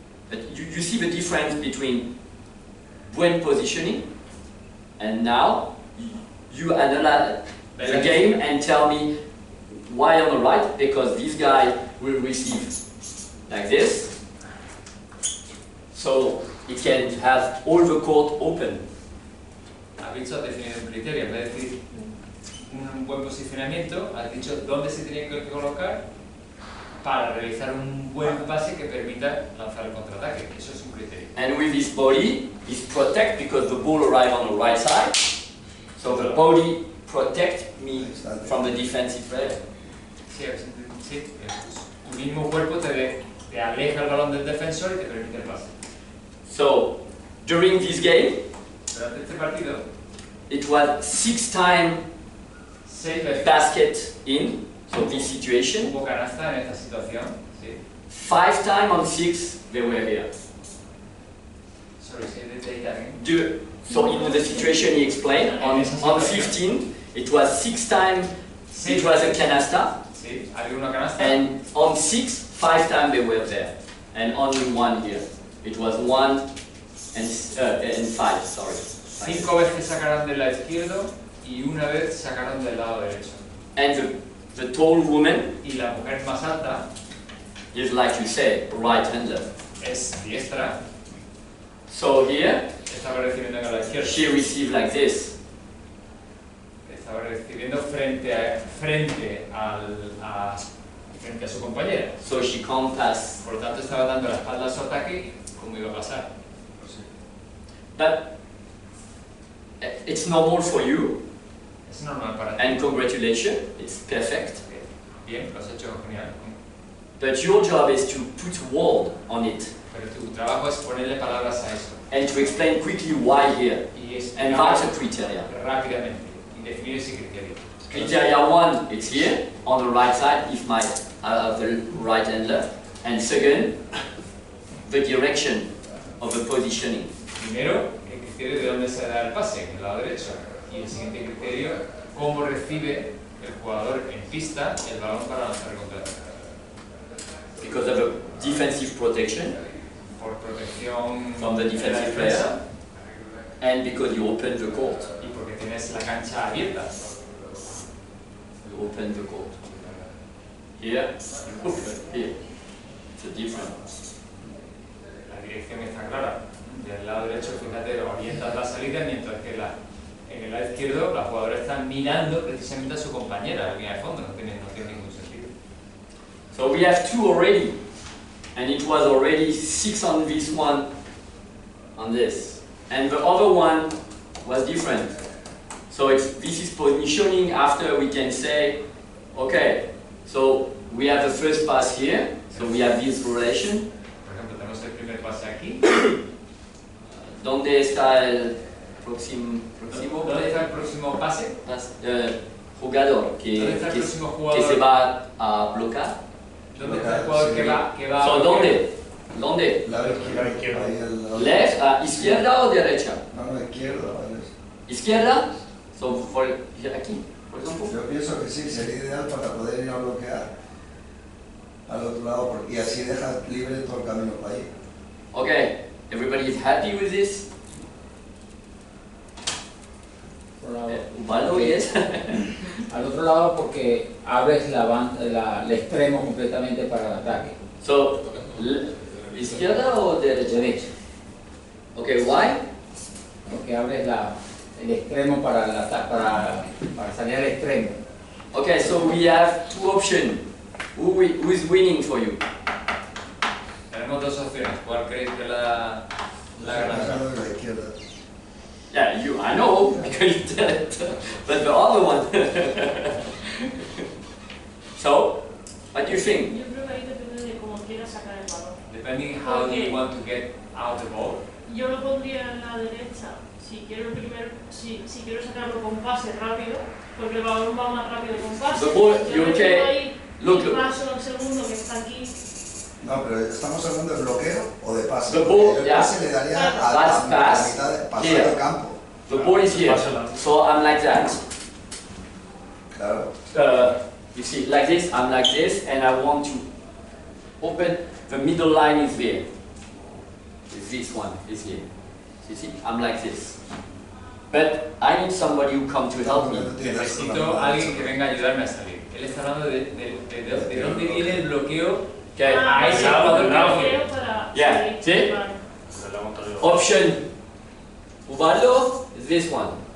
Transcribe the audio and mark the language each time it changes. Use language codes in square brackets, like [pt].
[en] But you see the difference between buen positioning and now you analyze the game and tell me why on the right, because this guy will receive like this, so he can have all the court open. [es] Has dicho, has definido un criterio. En vez de decir un buen posicionamiento, has dicho dónde se tiene que colocar para realizar un buen pase que permita lanzar el contraataque. Eso es un criterio. [en] And with his body, he's protect because the ball arrives on the right side, so the body protect me from the defensive player. [es] Sí, sí. Tu mismo cuerpo te aleja el balón del defensor y te permite el pase. [en] So during this game, [es] Durante este partido, [en] it was 6 times [es] 6 veces [en] basket in, so this situation. [es] hubo canasta en esta situación. Sí. [en] 5 times on 6 they were here. Sorry, say that again. So in the situation he explained, on 15 it was 6 times it was a canasta, [es] Sí, había una canasta. [en] and on 6, 5 times they were there, and only 1 here. It was 1 and 5, sorry. [es] 5 veces sacaron del lado izquierdo y una vez sacaron del lado derecho. [en] And the tall woman [es] Y la mujer más alta [en] is, like you said, right-hander. [es] es diestra. [en] So here, [es] estaba recibiendo en la izquierda. [en] she received like this. [es] Estaba recibiendo frente a su compañera. [en] So she can't pass. [es] Por lo tanto, estaba dando la espalda a su ataque, como iba a pasar. [en] But it's normal for you, [es] Es normal para ti. [en] and congratulations, it's perfect. [es] Bien, lo has hecho genial. [en] But your job is to put word on it [es] Pero tu trabajo es ponerle palabras a eso. [en] and to explain quickly why here. [es] Y [en] And that's a criteria. [es] rápidamente. Y definir ese criterio. [en] Criteria 1, it's here, on the right side, if I have the right and left. And second, the direction of the positioning. [es] Primero, el criterio de dónde se da el pase, en el lado derecho. Y el siguiente criterio, cómo recibe el jugador en pista el balón para lanzar el contrario. [en] Because of a defensive protection [es] Por protección [en] from the [es] de la [en] defensive [es] defensa, [en] player, and because you open the court. [es] y porque tienes la cancha abierta. [en] You open the court. Here, you open here. It's a difference. [es] La dirección está clara. Del lado derecho, fíjate, lo orientas la salida, mientras que en el lado izquierdo la jugadora está mirando precisamente a su compañera, la línea de fondo, no tiene ningún sentido. [en] So we have 2 already, and it was already 6 on this one, on this. And the other one was different. So this is positioning after we can say, okay, so we have the first pass here, so we have this relation. [es] Por ejemplo, tenemos el primer pase aquí. ¿Dónde está el próximo ¿Dónde está el próximo pase? jugador ¿Dónde está el próximo jugador? que se va a bloquear? ¿Dónde está el jugador que va [en] So, [es] a ¿Dónde? La izquierda. Ahí al lado. Left, izquierda o derecha? No, izquierda. Izquierda? So, aquí, por ejemplo. Yo pienso que sí, sería ideal para poder ir a bloquear al otro lado y así dejas libre todo el camino para ahí. [en] Okay, everybody is happy with this? Ubaldo, yes? [es] Al otro lado porque abres el extremo completamente para el ataque. So, ¿izquierda o derecha? Derecha. [en] Okay, why? [es] Porque abres el extremo para salir al extremo. [en] Okay, so we have 2 options. Who is winning for you? [es] Tenemos 2 opciones. ¿Cuál creéis que la ganadora? La izquierda. [en] Yeah, I know, because you did it. But the other one. So, what do you think? [es] Yo creo que ahí depende de cómo quieras sacar el balón. [en] Depending how you want to get out the ball. [es] Yo lo pondría en la derecha si quiero sacarlo con pase rápido, porque el balón va más rápido con pase. Yo tengo ahí el paso al segundo que está aquí. No, pero estamos hablando de bloqueo o de pase. [en] The ball, [es] El [en] yeah. [es] pase le daría a [en] That's [es] la [en] pass. [es] mitad de pasar [en] Here. [es] el campo. [en] The ball is here. So I'm like that. [es] Claro. [en] You see, like this, I'm like this, and I want to open, the middle line is there. This one is here. You see, I'm like this. But I need somebody who come to help me. [es] Necesito a alguien que venga a ayudarme a salir. Él está hablando de dónde viene el bloqueo [en] Okay. [es] a ese jugador que [en] Yeah, see? Option Ubaldo is this one.